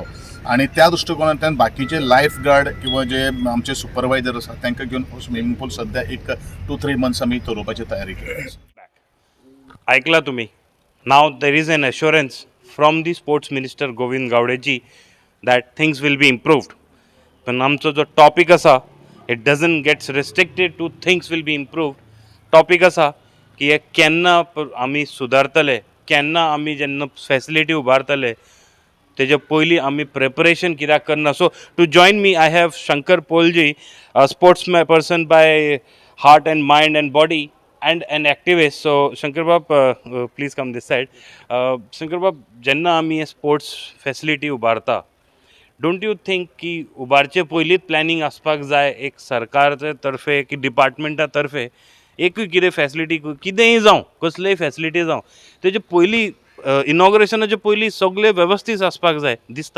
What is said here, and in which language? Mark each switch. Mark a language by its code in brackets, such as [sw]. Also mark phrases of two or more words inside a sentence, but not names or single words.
[kok] आनी त्या दृश्टिकोनांतल्यान बाकीचे [en] life guard [kok] किंवा जे आमचे सुपरवायझर आसा तांकां घेवन [en] swimming pool [kok] सद्या एक 2-3 मंथ्स आमी चलोवपाची तयारी केली. ऐकला तुम्ही. [en] Now there is an assurance from the sports minister Govind Gaudeji that things will be improved. [kok] पण आमचो जो टॉपिक आसा [en] it doesn't gets restricted to things will be improved. [kok] टॉपिक आसा की हे केन्ना आमी सुदारतले, केन्ना आमी जेन्ना फॅसिलिटी उबारतले तेजे पयलीं आमी प्रिपरेशन कित्याक करना. [en] So to join me I have Shankar Polji, sports person by heart and mind and body and an activist. So Shankar Bab, please come this side. Shankar Bab, [kok] जेन्ना आमी [en] sports facility [kok] उबारता, [en] don't you think [kok] की उबारचे पयलींच प्लॅनिंग आसपाक जाय एक सरकाराचे तर्फे की डिपार्टमेंटा तर्फे एकूय कितें फॅसिलिटी कितेंय जावं कसलेय फॅसिलिटी जावं तेजे पयलीं इनॉग्रेशनाचे पयलीं सगळें वेवस्थीत आसपाक जाय दिसता.